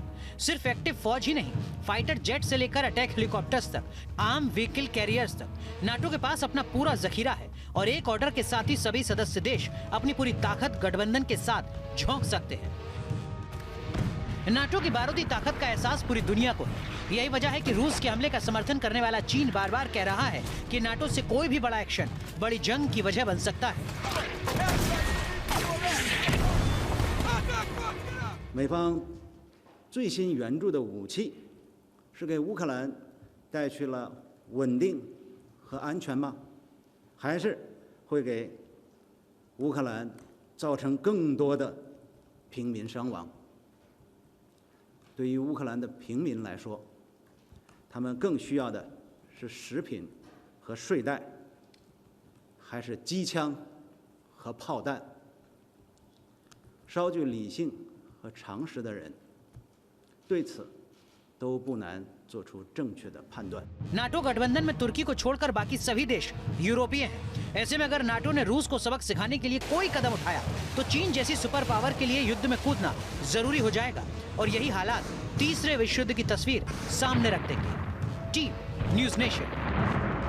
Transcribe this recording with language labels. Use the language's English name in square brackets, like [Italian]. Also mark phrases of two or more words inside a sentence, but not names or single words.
[Hindi] सिर्फ एक्टिव फौज ही नहीं, [English] fighter jet [Hindi] से लेकर [English] attack helicopters [Hindi] तक, [English] arm vehicle carriers [Hindi] तक, नाटो के पास अपना पूरा जखीरा है और एक ऑर्डर के साथ ही सभी सदस्य देश अपनी पूरी ताकत गठबंधन के साथ झोंक सकते हैं। नाटो की बारूदी ताकत का एहसास पूरी दुनिया को है। यही वजह है कि रूस के हमले का समर्थन करने वाला चीन बार बार कह रहा है कि नाटो से कोई भी बड़ा एक्शन बड़ी जंग की वजह बन सकता है। [Chinese] 美方最新援助的武器是给乌克兰带去了稳定和安全吗？还是会给乌克兰造成更多的平民伤亡？对于乌克兰的平民来说，他们更需要的是食品和睡袋，还是机枪和炮弹？稍具理性和常识的人对此都不难做出正确的判断。 [Hindi] नाटो गठबंधन में तुर्की को छोड़कर बाकी सभी देश यूरोपीय हैं। ऐसे में अगर नाटो ने रूस को सबक सिखाने के लिए कोई कदम उठाया तो चीन जैसी [English] super power [Hindi] के लिए युद्ध में कूदना जरूरी हो जाएगा और यही हालात तीसरे विश्व युद्ध की तस्वीर सामने रख देंगे। टीम न्यूज़ नेशन।